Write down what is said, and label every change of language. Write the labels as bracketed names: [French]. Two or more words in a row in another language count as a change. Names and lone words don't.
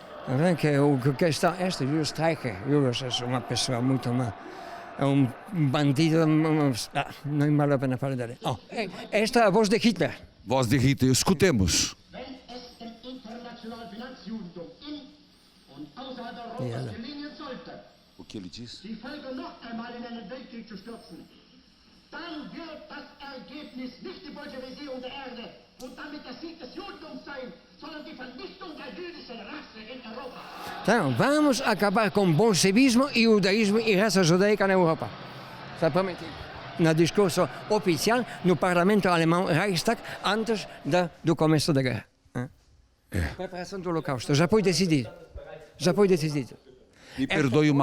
[Portuguese] Que o que está, Julius Streicher, Julius é uma pessoa muito má. É um bandido, não vale a pena falar dele. Esta é a voz de Hitler. Voz de Hitler, escutemos. [German] Wenn es dem internationalen Finanzjudentum in und außerhalb Europas gelingen sollte, [Portuguese] O que ele diz? [German] die Völker noch einmal in einen Weltkrieg zu stürzen, dann wird das Ergebnis nicht die Bolschewisierung der Erde und damit der Sieg des Judentums sein, sondern die Vernichtung der jüdischen Rasse in Europa. [Portuguese] Então, vamos acabar com bolchevismo e judaísmo e raça judaica na Europa. Está prometido. No discurso oficial no parlamento alemão Reichstag antes do começo da guerra. Preparação do Holocausto. Já foi decidido. Me perdoe uma...